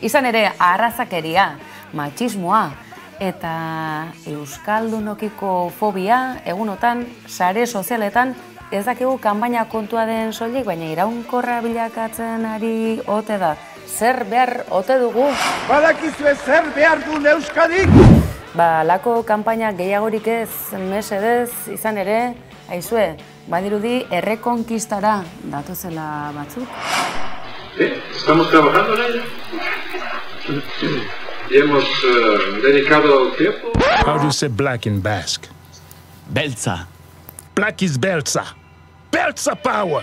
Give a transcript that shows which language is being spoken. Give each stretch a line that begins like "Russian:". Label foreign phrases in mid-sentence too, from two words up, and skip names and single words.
Basque: Izan ere arrazakeria, matxismoa eta euskaldunokiko fobia egunotan sare sozialetan ez dakigu kanpaina kontua den soilik, baina iraunkorra bilakatzen ari ote da. Zer behar ote dugu? Badakizue zer behar duen Euskadik? Lako kanpaina gehiagorik ez, mesedez, izan ere, aizue, badirudi errekonkistara datozela batzuk.
Spanish: Estamos trabajando en ello. Y hemos dedicado tiempo.
English: How do you say black in Basque?
Basque: Beltza.
English: Black is Beltza. Beltza power!